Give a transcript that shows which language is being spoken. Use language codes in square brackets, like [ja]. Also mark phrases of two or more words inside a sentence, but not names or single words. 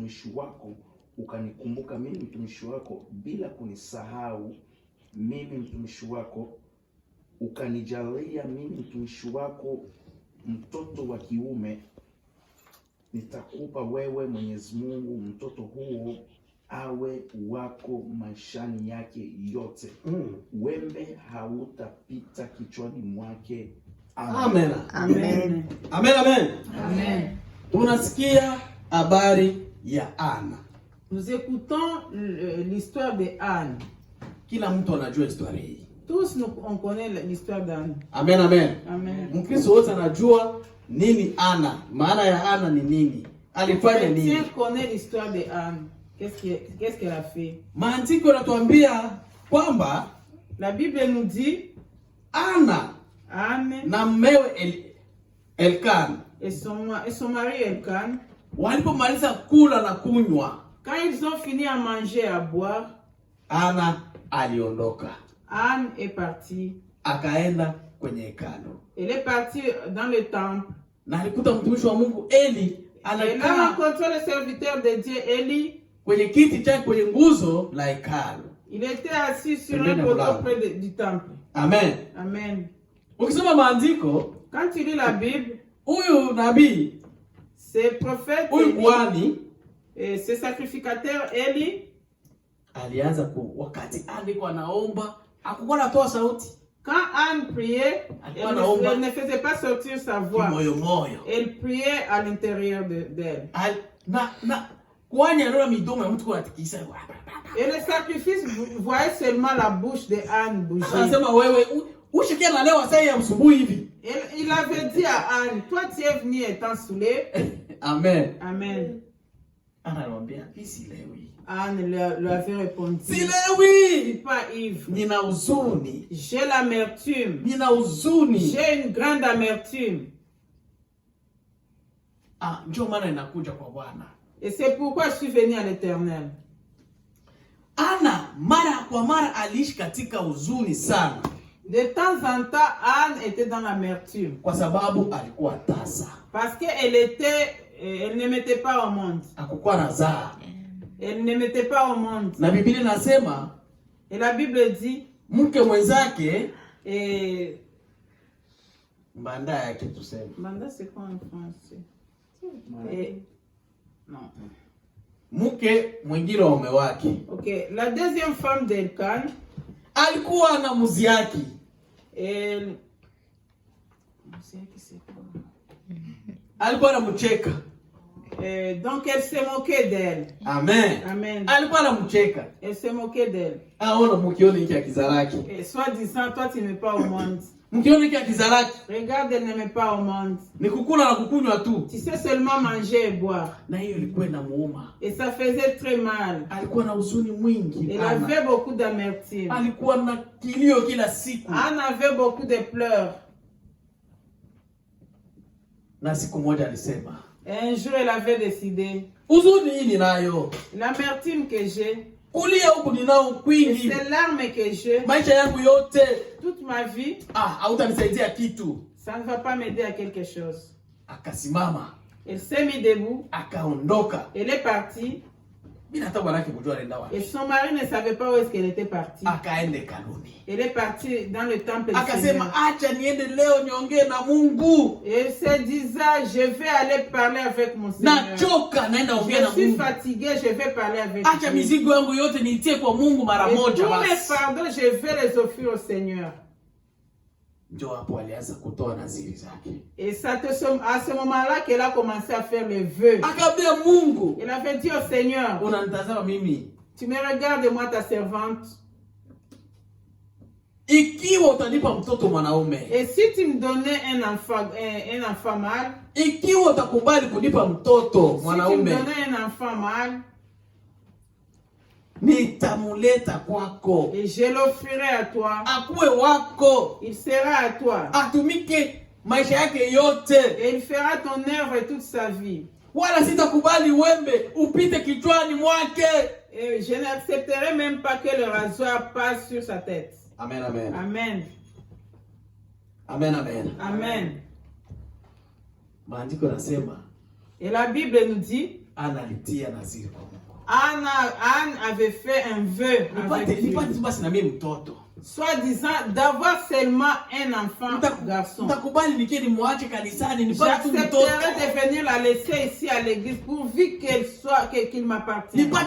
[sw] mtumishi wako bila kunisahau mimi mtumishi wako, ukanijalia mimi mtumishi wako mtoto wa kiume, nitakupa wewe Mwenyezi Mungu mtoto huo awe wako maishani yake yote. Wembe hautapita kichwani mwake. Amen. Amen. Amen, amen. Amen. Tunasikia habari ya Ana. [fr] Nous écoutons l'histoire de Anne. [sw] Kila mtu anajua historia hii. [fr] Tous on connaît l'histoire d'Anne. Amen, amen. Amen. [sw] Mkristo wote anajua nini Ana, maana ya Ana ni nini, alifanya nini. [fr] Chrétien connaît l'histoire de Anne. Qu'est-ce qu'elle a fait? [sw] Maandiko yanatuambia kwamba [fr] La Bible nous dit [sw] Ana [fr] Anne [sw] na mmewe Elkan [fr] et son mari Elkan, [sw] walipomaliza kula na kunywa, [fr] quand ils ont fini à manger et à boire, [sw] Ana aliondoka. [fr] Anne est partie. [sw] Akaenda kwenye hekalu. [fr] Elle est partie dans le temple. [sw] Na alikuta mtumishi wa Mungu Eli [fr] Elle a rencontré le serviteur de Dieu Eli [sw] kwenye kiti chake kwenye nguzo la hekalu. [fr] Il était assis sur un poteau près du temple. Amen. Amen. [sw] Ukisoma maandiko, [fr] quand tu lis la Bible, [sw] huyu nabii, [fr] ce prophète, [sw] huyu kuhani, [fr] ce sacrificateur Eli, [sw] alianza wakati alikuwa anaomba, hakukuwa anatoa sauti. [fr] Quand Anne priait, elle ne faisait pas sortir sa voix. Elle priait à l'intérieur d'elle. Et le sacrifice voyait seulement la bouche de Anne bouger. Il avait dit à Anne, toi tu es venue étant saoulée. Amen. Amen. Anne lui avait répondu, je ne suis pas ivre. J'ai l'amertume. J'ai une grande amertume. Et c'est pourquoi je suis venue à l'Éternel. [sw] Ana mara kwa mara aliishi katika huzuni sana. [fr] De temps en temps, Anne était dans l'amertume. [sw] Kwa sababu alikuwa tasa. [fr] Parce qu'elle ne mettait pas au monde. [sw] Hakukuwa nazaa. [fr] Elle ne mettait pas au monde. [sw] Na Biblia inasema, [fr] et la Bible dit, [sw] mke mwenzake mbanda yake tuseme. [fr] Mbanda c'est quoi en français? Non. [sw] Mke mwingine wa mume wake. [fr] Okay, la deuxième femme d'Elkan [sw] alikuwa na Muziaki. [fr] Muziaki c'est quoi? [sw] Alikuwa anamcheka. [fr] Donc elle se moquait d'elle. Amen. Amen. [sw] Alikuwa anamcheka. [fr] Elle se moquait d'elle. [sw] Ona mkioni hiki akizaraki. [fr] Soit disant, toi tu n'es pas au monde. [sw] Mkiona hiki akizalaki. [fr] Regarde, elle n'aimait pas au monde. [sw] Ni kukula na kukunywa tu. [fr] Tu sais seulement manger et boire. [sw] Na hiyo ilikuwa inamuuma. [fr] Et ça faisait très mal. [sw] Alikuwa na huzuni mwingi. [fr] Elle avait beaucoup d'amertume. [sw] Alikuwa na kilio kila siku. [fr] Anne avait beaucoup de pleurs. [sw] Na siku moja alisema. [fr] Et un jour, elle avait décidé. [sw] Huzuni hii ninayo. [fr] L'amertume que j'ai. [sw] Kulia huku ninao kwingi. [fr] Ces larmes que j'ai. [sw] Maisha yangu yote. [fr] Toute ma vie. [sw] Hautanisaidia kitu. [fr] Ça ne va pas m'aider à quelque chose. [sw] Akasimama. [fr] Elle s'est mise debout. [sw] Akaondoka. [fr] Elle est partie. [sw] Bila hata bwana yake kujua anaenda wapi. [fr] Et son mari ne savait pas où est-ce qu'elle était partie. [sw] Akaenda kanuni. [fr] Elle est partie dans le temple. [sw] Akasema acha niende leo niongee na Mungu. [fr] Et elle se disait, je vais aller parler avec mon Seigneur. [sw] Nachoka naenda ongea na Mungu. [fr] Je suis fatiguée, je vais parler avec Dieu. [sw] Acha mizigo yangu yote niitie kwa Mungu mara moja basi. [fr] Tous mes fardeaux, je vais les offrir au Seigneur. [sw] Ndio hapo alianza kutoa naziri zake. [fr] Et c'est à ce moment-là qu'elle a commencé à faire les vœux. [sw] Akaambia Mungu. [fr] Elle avait dit au Seigneur, [sw] unanitazama mimi. [fr] Tu me regardes, moi ta servante. [sw] Ikiwa utanipa mtoto mwanaume. [fr] Et si tu me donnais un enfant mâle. [sw] Ikiwa utakubali kunipa mtoto mwanaume. [fr] Si tu me donnais un enfant mâle. [sw] Nitamuleta kwako. [fr] Et je l'offrirai à toi. [sw] Akuwe wako. [fr] Il sera à toi. [sw] Atumike maisha yake yote. [fr] Et il fera ton œuvre toute sa vie. [sw] Wala sitakubali wembe upite kichwani mwake. [fr] Et je n'accepterai même pas que le rasoir passe sur sa tête. Amen, amen. Amen. Amen, amen. Amen. [sw] Maandiko nasema. [fr] Et la Bible nous dit. [sw] Ana alitia naziri kwa Mungu. [fr] Anne avait fait un vœu avec Dieu. Soit disant d'avoir seulement un enfant garçon. J'accepterai de venir la laisser ici à l'église pourvu qu'il m'appartienne.